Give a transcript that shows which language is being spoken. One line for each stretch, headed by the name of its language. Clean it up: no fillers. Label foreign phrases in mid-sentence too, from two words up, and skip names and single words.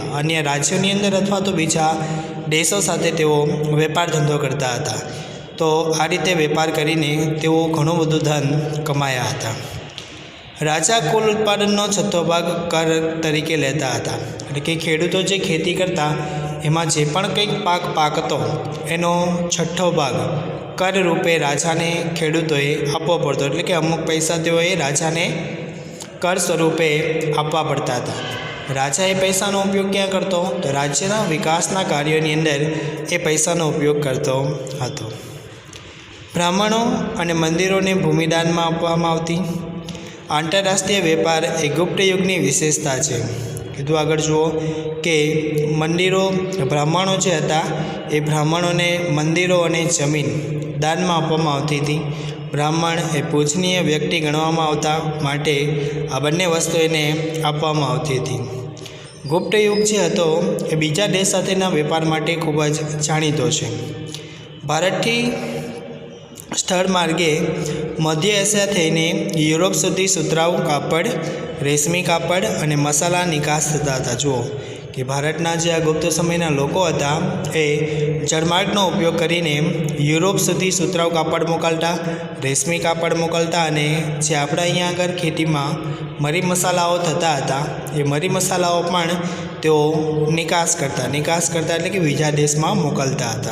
Gujarati: અન્ય રાજ્યોની અંદર અથવા તો બીજા દેશો સાથે તેઓ વેપાર ધંધો કરતા હતા। તો આ રીતે વેપાર કરીને તેઓ ઘણું બધું ધન કમાયા હતા। રાજા કુલ ઉત્પાદનનો છઠ્ઠો ભાગ કર તરીકે લેતા હતા। એટલે કે ખેડૂતો જે ખેતી કરતા એમાં જે પણ કંઈક પાક પાકતો એનો છઠ્ઠો ભાગ કર રૂપે રાજાને ખેડૂતોએ આપવો પડતો। એટલે કે અમુક પૈસા તેઓએ રાજાને કર સ્વરૂપે આપવા પડતા હતા। રાજા એ પૈસાનો ઉપયોગ ક્યાં કરતો તો રાજ્યના વિકાસના કાર્યોની અંદર એ પૈસાનો ઉપયોગ કરતો હતો। બ્રાહ્મણો અને મંદિરો ને ભૂમિદાન માં આપવામાં આવતી। આંતરરાષ્ટ્રીય વેપાર એ ગુપ્ત યુગની વિશેષતા હૈ। કીધું આગળ જુઓ કે મંદિરો બ્રાહ્મણો જે હતા એ બ્રાહ્મણો ને મંદિરો અને જમીન દાન માં આપવામાં આવતી હતી। બ્રાહ્મણ એ પૂજનીય વ્યક્તિ ગણવામાં આવતા, માટે આ બંને વસ્તુ એને આપવામાં આવતી હતી। ગુપ્ત યુગ જે હતો એ બીજા દેશ સાથેના વેપાર માટે ખૂબ જ જાણીતો છે। ભારતથી સ્થળ માર્ગે મધ્ય એશિયા થઈને યુરોપ સુધી સુતરાઉ કાપડ, રેશમી કાપડ અને મસાલા નિકાસ થતા હતા। જુઓ કે ભારતના જે આ ગુપ્ત સમયના લોકો હતા એ જળમાર્ગનો ઉપયોગ કરીને યુરોપ સુધી સુતરાઉ કાપડ મોકલતા, રેશમી કાપડ મોકલતા અને જે આપણે અહીંયા આગળ ખેતીમાં મરી મસાલાઓ થતા હતા એ મરી મસાલાઓ પણ તેઓ નિકાસ કરતા એટલે કે બીજા દેશમાં મોકલતા હતા।